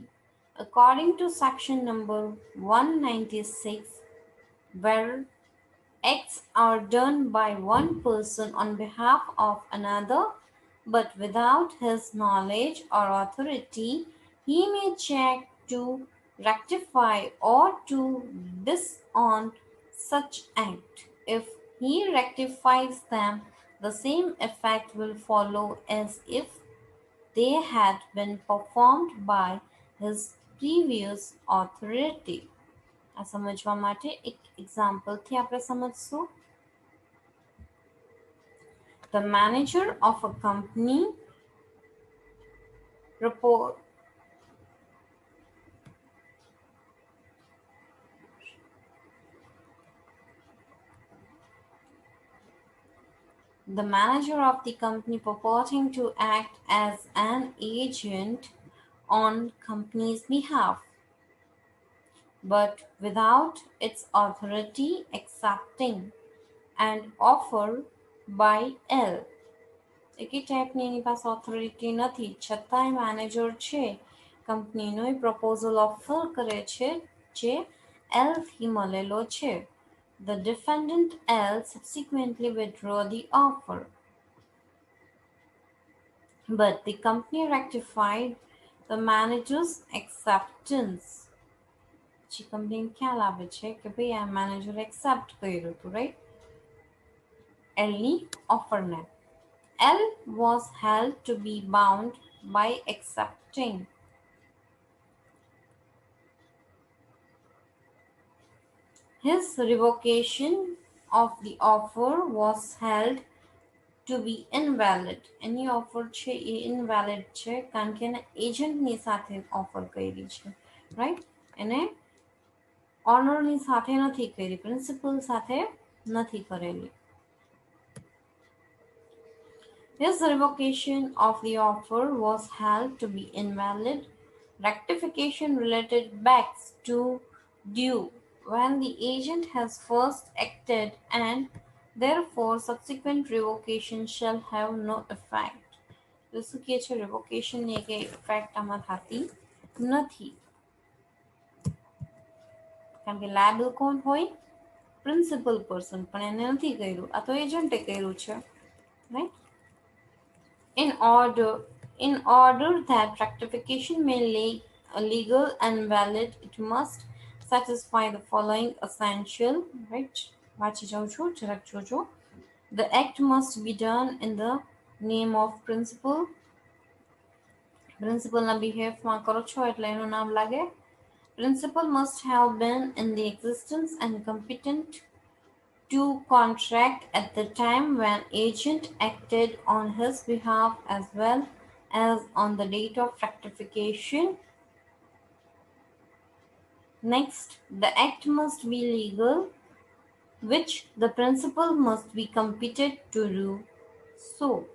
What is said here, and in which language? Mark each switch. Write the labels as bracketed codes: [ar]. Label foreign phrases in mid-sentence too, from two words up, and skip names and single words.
[en] According to section number 196, where acts are done by one person on behalf of another, but without his knowledge or authority, he may check to rectify or to disown such act. If he rectifies them, the same effect will follow as if they had been performed by his previous authority. [gu] આ સમજવા માટે એક એક્ઝામ્પલથી આપણે સમજશું. [en] The manager of a company report the manager of the company purporting to act as an agent on company's behalf, but without its authority accepting an offer by L. [gu] એકે ટાઈપની એની પાસે ઓથોરિટી નથી, છતાંય મેનેજર છે કંપનીનો એ પ્રપોઝલ ઓફર કરે છે જે એલથી મળેલો છે. [en] The defendant L subsequently withdraw the offer, but the company rectified the manager's acceptance. [gu] પછી કંપનીને ખ્યાલ આવે છે કે ભાઈ આ મેનેજર એક્સેપ્ટ કર્યું હતું, રાઈટ, એલની ઓફરને. [en] L was held to be bound by accepting. His revocation of the offer was held to be invalid. Any offer [gu] છે એ invalid છે કારણ કે એને એજન્ટની સાથે ઓફર કરી છે, રાઈટ. એને ઓનરની સાથે નથી કરી, પ્રિન્સિપલ સાથે નથી કરેલી. [en] His revocation of the offer was held to be invalid. Rectification related back to due when the agent has first acted, and therefore subsequent revocation shall have no effect. [gu] તો શું કહે છે? રિવોકેશનની એક ઇફેક્ટ આમાં થતી નથી, કારણ કે લાયબલ કોણ હોય? પ્રિન્સિપલ પર્સન, પણ એને નથી કર્યું, આ તો એજન્ટે કર્યું છે, રાઈટ. [en] In order that rectification may be legal and valid, it must satisfy the following essential, right? The act must be done in the name of principal. [gu] Principal na behave માં કરો છો એટલે એનું નામ લાગે. [en] Principal must have been in the existence and competent to contract at the time when agent acted on his behalf, as well as on the date of rectification. Next, the act must be legal, which the principal must be competent to do so.